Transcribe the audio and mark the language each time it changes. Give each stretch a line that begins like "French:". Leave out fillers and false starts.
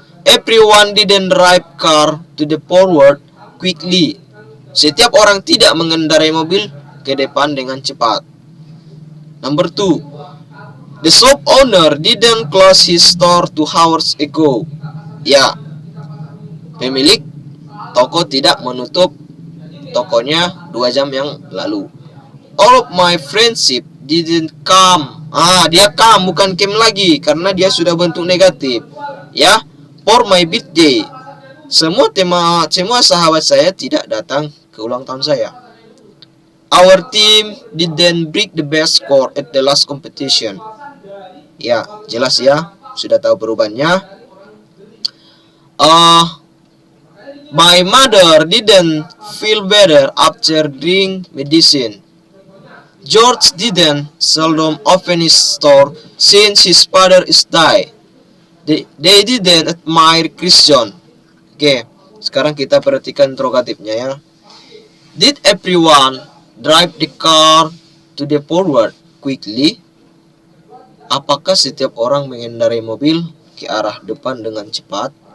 English: Everyone didn't drive car to the forward quickly.
Indonesian: Setiap orang tidak mengendarai mobil ke depan dengan cepat.
English: Number 2. The shop owner didn't close his store 2 hours ago.
Indonesian: Ya, pemilik toko tidak menutup tokonya 2 jam yang lalu.
English: All of my friendship didn't come.
Indonesian: Dia come bukan came lagi karena dia sudah bentuk negatif. Ya,
English: for my birthday.
Indonesian: Semua sahabat saya tidak datang ke ulang tahun saya.
English: Our team didn't break the best score at the last competition.
Indonesian: Ya, jelas ya, sudah tahu perubahannya.
English: My mother didn't feel better after drink medicine. George didn't seldom open his store since his father is died. They didn't admire Chris John.
Indonesian: Oke, sekarang kita perhatikan interrogatifnya ya.
English: Did everyone drive the car to the forward quickly?
Indonesian: Apakah setiap orang mengendarai mobil ke arah depan dengan cepat?